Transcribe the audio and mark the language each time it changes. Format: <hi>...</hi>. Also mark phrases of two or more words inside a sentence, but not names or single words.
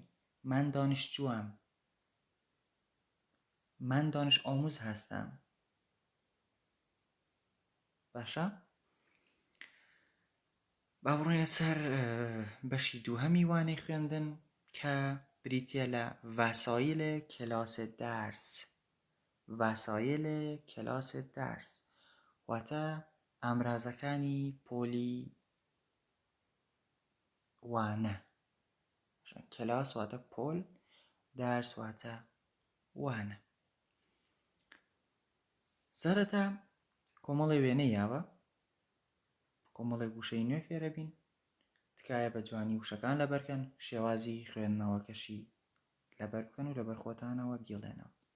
<fa>من دانشجووم، من دانش ئاموز هەستم.</fa> <ckb>باشە؟ با بڕۆینە سەر بەشی دووهەمی وانەی خوێندن کە بریتیە لە</ckb> <fa>وەسایل کلاس درس. وەسایل کلاس درس</fa> <ckb>واتە ئامرازەکانی پۆلی وانە. کلاس واتە پۆل، دەرس واتە وانە. سەرەتا کۆمەڵی وێنەی یاوە، کۆمەڵی وشەی نوێ فێرە بین، تکایە بە جوانی وشەکان لەبەرکەن، شێوازی خوێندنەوەکەشی لەبەر بکەن و لەبەر خۆتانەوە بیڵێنەوە.</ckb>